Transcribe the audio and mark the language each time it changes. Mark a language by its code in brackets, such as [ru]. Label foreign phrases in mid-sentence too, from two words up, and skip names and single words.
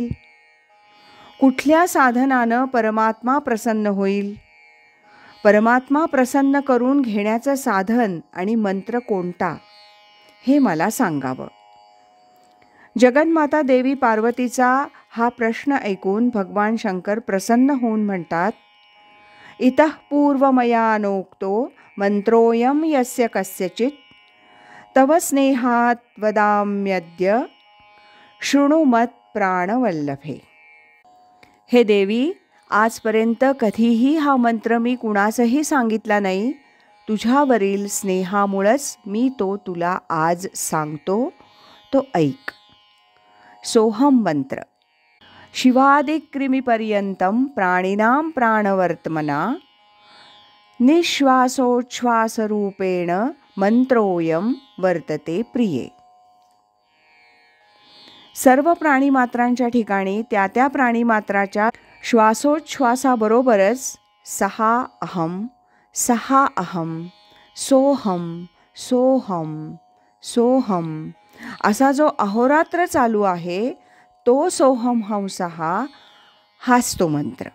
[mr] कुठल्या साधनानं परमात्मा प्रसन्न होईल. परमात्मा प्रसन्न करून घेण्याचं साधन आणि मंत्र कोणता हे मला सांगावं. जगन्माता देवी पार्वतीचा हा प्रश्न ऐकून भगवान शंकर प्रसन्न होऊन म्हणतात, [sa] इतः पूर्वमयानोक्तो मंत्रोऽयं यस्य कस्यचित् तव स्नेहात् वदाम्यद्य शृणु मत् प्राणवल्लभे. [mr] हे देवी, आजपर्यंत कधीही हा मंत्र मी कुणासही सांगितला नाही. तुझ्यावरील स्नेहामुळंच मी तो तुला आज सांगतो, तो ऐक. सोहम मंत्र. [sa] शिवादिक्रिमिपर्यंतं प्राणिनां प्राणवर्त्मना निश्वासोच्छ्वासरूपेण मंत्रोऽयं वर्तते प्रिये. [mr] सर्व प्राणीमात्रांच्या ठिकाणी त्या त्या प्राणीमात्राच्या श्वासोच्छ्वासाबरोबरच सहा अहम, सहा अहम, सोहम, सोहम, सोहम असा जो अहोरात्र चालू आहे, तो सोहम हंसहा हाच तो मंत्र.